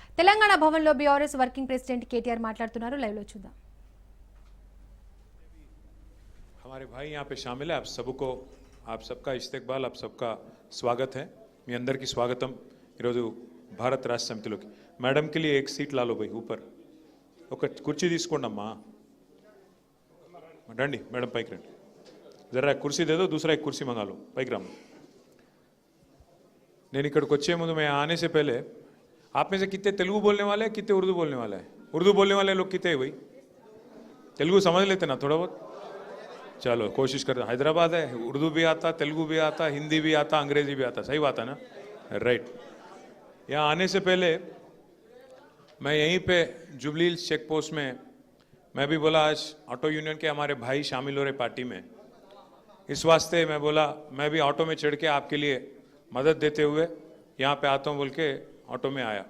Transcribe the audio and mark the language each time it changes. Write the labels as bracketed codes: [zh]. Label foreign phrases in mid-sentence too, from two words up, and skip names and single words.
[te] తెలంగాణ భవన్లో బీఆర్ఎస్ వర్కింగ్ ప్రెసిడెంట్ కేటీఆర్ మాట్లాడుతున్నారు. లైవ్ లో చూద్దాం. [hi] हमारे भाई यहाँ पे शामिल है। आप सबको आप सबका इस्तेकबाल, आप सबका स्वागत है। [te] మీ అందరికీ స్వాగతం। ఈరోజు భారత రాష్ట్ర సమితిలోకి [hi] मैडम के लिए एक सीट ला लो भाई ऊपर। [te] ఒక కుర్చీ తీసుకోండి అమ్మా। రండి मैडम పైకి రండి। [hi] जरा एक कुर्सी दे दो, दूसरा एक कुर्सी मंगा लो। [te] పైకి రామ్మా। నేను ఇక్కడికి వచ్చే ముందు [hi] मैं आने से पहले आप में से कितने तेलुगु बोलने वाले हैं, कितने उर्दू बोलने वाले हैं? उर्दू बोलने वाले लोग कितने हैं भाई? तेलुगु समझ लेते ना थोड़ा बहुत? चलो कोशिश करते। हैदराबाद है, उर्दू भी आता, तेलुगु भी आता, हिंदी भी आता, अंग्रेजी भी आता। सही बात है ना? राइट। यहाँ आने से पहले मैं यहीं पे जुबली हिल्स [en] check post [hi] में मैं भी बोला आज [en] auto union [hi] के हमारे भाई शामिल हो रहे पार्टी में, इस वास्ते मैं बोला मैं भी ऑटो में चढ़ के आपके लिए मदद देते हुए यहाँ पे आता हूँ बोल के ऑटो में आया।